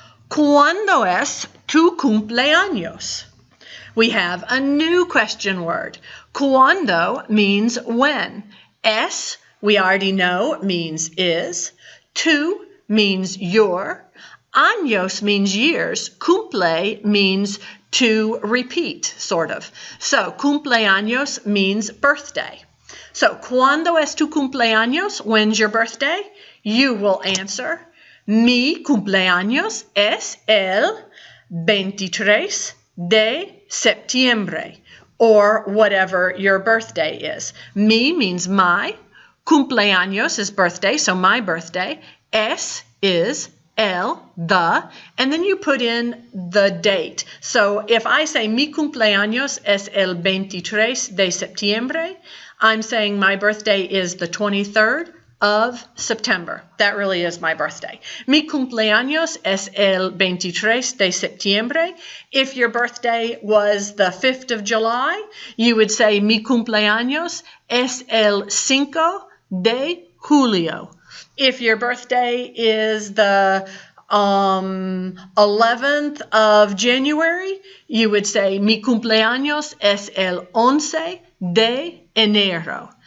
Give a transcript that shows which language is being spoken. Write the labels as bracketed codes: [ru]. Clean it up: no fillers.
[es] ¿Cuándo es tu cumpleaños? [en] We have a new question word. Cuando means when. Es, we already know, means is. Tu means your. Años means years. Cumple means to repeat, sort of. So cumpleaños means birthday. So [es] ¿cuándo es tu cumpleaños? [en] When's your birthday? You will answer, [es] mi cumpleaños es el 23 de septiembre, [en] or whatever your birthday is. Mi means my. Cumpleaños is birthday, so my birthday. Es is el, the, and then you put in the date. So if I say [es] mi cumpleaños es el 23 de septiembre, [en] I'm saying my birthday is the 23rd of September. That really is my birthday. [es] Mi cumpleaños es el 23 de septiembre. [en] If your birthday was the 5th of July, you would say [es] mi cumpleaños es el 5 de julio. [en] If your birthday is the 11th of January, you would say [es] mi cumpleaños es el 11 de enero.